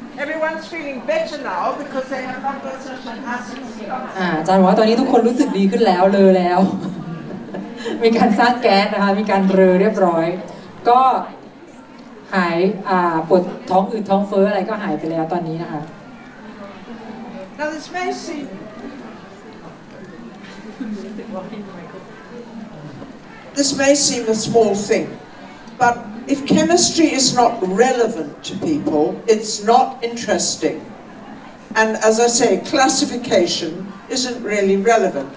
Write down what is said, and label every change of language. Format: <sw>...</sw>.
<en>Everyone's feeling better now because they have not got such an acid.</en> <th>อาจารย์บอกว่าตอนนี้ทุกคนรู้สึกดีขึ้นแล้วเลยแล้ว มีการสร้างแก๊สนะคะมีการเรียบร้อยก็หายปวดท้องอืดท้องเฟ้ออะไรก็หายไปแล้วตอนนี้นะคะ</th> <en>Now this may seem a small thing, but if chemistry is not relevant to people, it's not interesting. And as I say, classification isn't really relevant.</en>